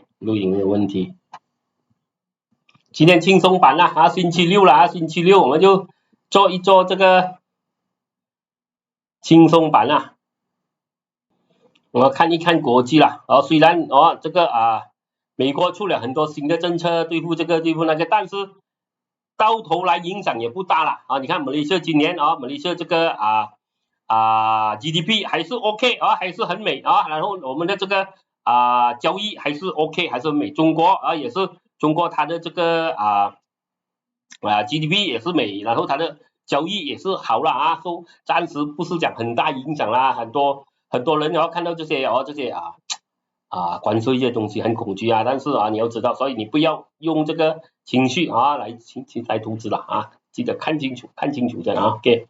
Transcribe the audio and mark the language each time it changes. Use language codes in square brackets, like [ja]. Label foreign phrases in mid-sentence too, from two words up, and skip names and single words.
[zh] 錄影沒有問題。今天輕鬆版啦星期六啦星期六我們就做一做這個輕鬆版啦我看一看國際啦，雖然這個美國出了很多新的政策對付這個對付那個，但是到頭來影響也不大啦你看馬來西亞今年馬來西亞這個 GDP 還是 OK 還是很美然後我們的這個交易還是 OK 還是很美，中國也是中國它的這個GDP 也是美，然後它的交易也是好了所以暫時不是講很大影響啦，很多人看到這些這些關稅這些東西很恐懼但是你要知道，所以你不要用這個情緒來投資了記得看清楚的OK。